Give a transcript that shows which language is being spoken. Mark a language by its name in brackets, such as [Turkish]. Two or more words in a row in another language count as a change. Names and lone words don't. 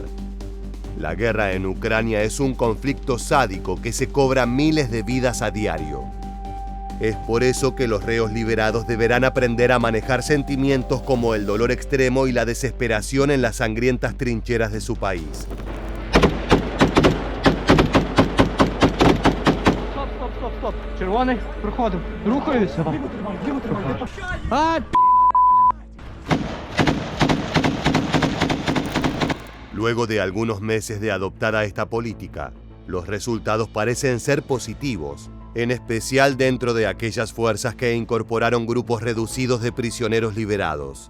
[Spanish] La guerra en Ucrania es un conflicto sádico que se cobra miles de vidas a diario. Es por eso que los reos liberados deberán aprender a manejar sentimientos como el dolor extremo y la desesperación en las sangrientas trincheras de su país. [Ukrainian] Стоп. Червоний, проходимо. Рухаюся. [Spanish] Luego de algunos meses de adoptada esta política, los resultados parecen ser positivos, en especial dentro de aquellas fuerzas que incorporaron grupos reducidos de prisioneros liberados.